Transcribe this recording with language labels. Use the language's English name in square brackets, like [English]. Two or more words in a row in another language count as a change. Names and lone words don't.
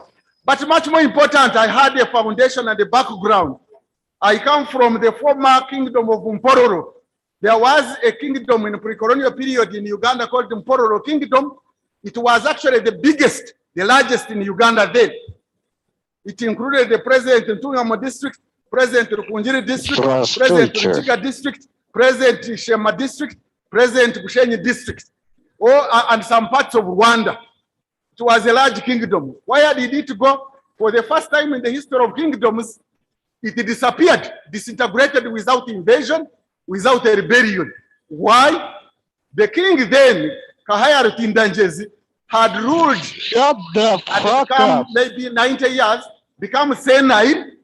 [English] But much more important, I had a foundation and a background. I come from the former kingdom of Mpororo. There was a kingdom in the pre-colonial period in Uganda called the Mpororo Kingdom. It was actually the biggest, the largest in Uganda then. It included the President Ntungamo district, President Rukunjiri district, President Ruchiga district, President Shema district, President Bushenyi district, and some parts of Rwanda. It was a large kingdom. Where did it go? For the first time in the history of kingdoms, it disappeared, disintegrated without invasion, without a rebellion. Why? The king then, Kahaya Rutindanjezi, had ruled had become maybe 90 years, become senile.